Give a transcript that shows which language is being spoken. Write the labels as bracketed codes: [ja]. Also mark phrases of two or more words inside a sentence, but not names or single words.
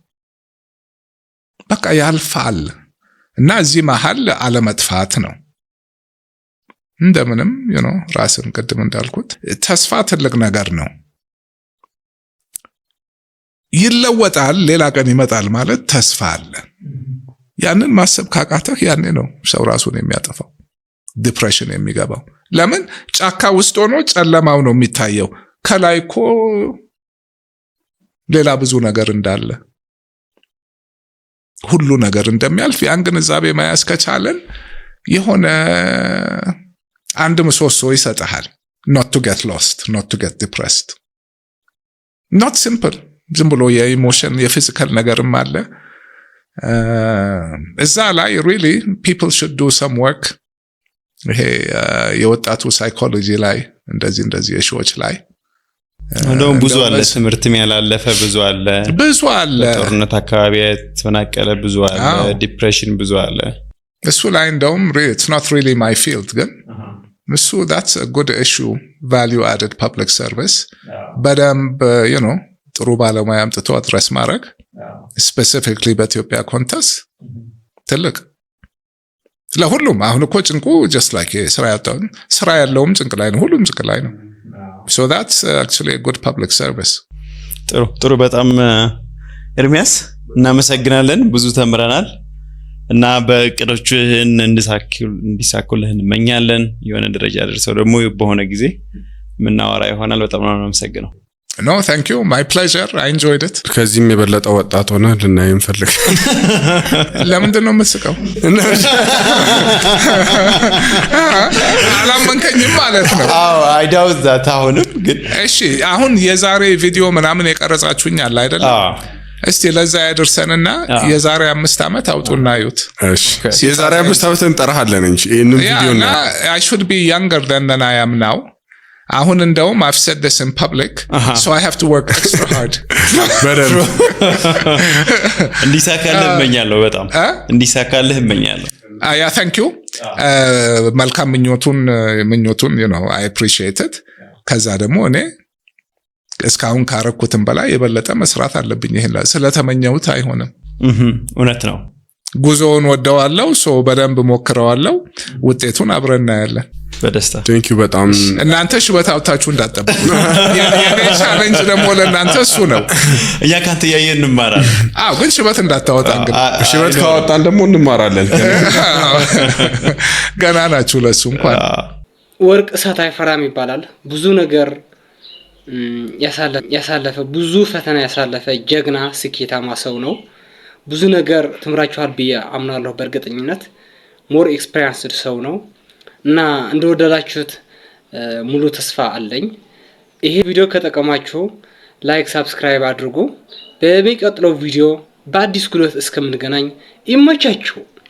[am] በቃ ያልፋል እና እዚህ መሃል አለመጥፋት ነው እንደምንም ራስን ቅድም እንዳልኩት ተስፋ ትልቅ ነገር ነው ይለወጣል ሌላ ቀን ይመጣል ማለት ተስፋ አለ ያንን ማሰብ ካቃተህ ያኔ ነው ሰው ራሱን የሚያጠፋው ዲፕሬሽን የሚገባው ለምን ጫካ ውስጥ ሆኖ ጨለማው ነው የሚታየው ከላይ እኮ ሌላ ብዙ ነገር እንዳለ ሁሉ ነገር እንደሚያልፍ ያን ግንዛቤ መያዝ ከቻለን የሆነ አንድ ምሰሶ ይሰጣል [en] not to get lost not to get depressed not simple [am] ዝም ብሎ የኢሞሽን የፊዚካል ነገርም አለ እዛ ላይ [en] really people should do some work [am] ይሄ የወጣቱ ሳይኮሎጂ ላይ እንደዚህ የሾች ላይ እንደውም ብዙ አለ ትምህርትም ያላለፈ ብዙ አለ ጦርነት አካባቢ ተፈናቀለ ብዙ አለ ዲፕሬሽን ብዙ አለ እሱ ላይ እንደውም [en] it's not really my field [am] ግን እሱ [en] that's a good issue value added public service [am] በደንብ ጥሩ ባለሙያ አምጥቶ አድረስ ማድረግ specifically በኢትዮጵያ ኮንቴክስት ትልቅ ለሁሉም አሁን እኮ ጭንቁ [en] just like [am] ስራ ያለውም ጭንቅ ላይ ነው ሁሉም ጭንቅ ላይ ነው [en] so that's actually a good public service [am] ጥሩ በጣም ኤርሚያስ እናመሰግናለን ብዙ ተምረናል እና በእቅዶችህን እንዲሳኩልህ እንመኛለን የሆነ ደረጃ ደርሰው ደግሞ በሆነ ጊዜ ምናወራ ይሆናል በጣም ነው የማመሰግነው [en] No, thank you. My pleasure. I enjoyed it. [am] ከዚህም የበለጠ ወጣት ሆነ ልናይ እንፈልግ ለምንድን ነው የምትስቀው አላመንከኝም ማለት ነው [en] I doubt that [am] አሁንም ግን እሺ አሁን የዛሬ ቪዲዮ ምናምን የቀረጻችሁኛል አይደል እስቲ ለዛ ያደርሰንና የዛሬ 5 አመት አውጡና አዩት እሺ የዛሬ 5 አመት እንጠራሃለን እንጂ ይሄንን ቪዲዮ ነው [en] I should be younger than I am now [am] አሁን እንደውም [en] I've said this in public so I have to work extra hard [am] በደንብ እንዲሳካልህ እመኛለሁ በጣም እንዲሳካልህ እመኛለሁ [en] yeah thank you [am] መልካም ምኞቱን [en] I appreciate it [am] ከዛ ደግሞ እኔ እስካሁን ካረኩትን በላይ የበለጠ መስራት አለብኝ ይሄን ስለተመኘሁት አይሆንም እውነት ነው ጉዞውን ወደዋለው ሶ በደንብ ሞክረዋለው ውጤቱን አብረን እናያለን በደስታ [en] thank you በጣም [am] እናንተ ሽበታውታችሁ እንዳጠብቁ የኔ ቻሌንጅ ደግሞ ለእናንተ እሱ ነው እኛ ካንተ ያየን እንማራለን ግን ሽበት እንዳታወጣ እንግዲህ ሽበት ካወጣን ደግሞ እንማራለን ገና ናችሁ ለሱ እንኳን ወርቅ እሳት አይፈራም ይባላል ብዙ ነገር ያሳለፈ ብዙ ፈተና ያሳለፈ ጀግና ስኬታማ ሰው ነው ብዙ ነገር ተምራችኋል ብዬ አምናለሁ በእርግጠኝነት [en] more experienced [am] ሰው ነው እና እንደወደዳችሁት ሙሉ ተስፋ አለኝ ይሄ ቪዲዮ ከጠቀማችሁ [en] like subscribe [am] አድርጉ በሚቀጥለው ቪዲዮ በአዲስ ጉልበት እስከምንገናኝ ይመቻችሁ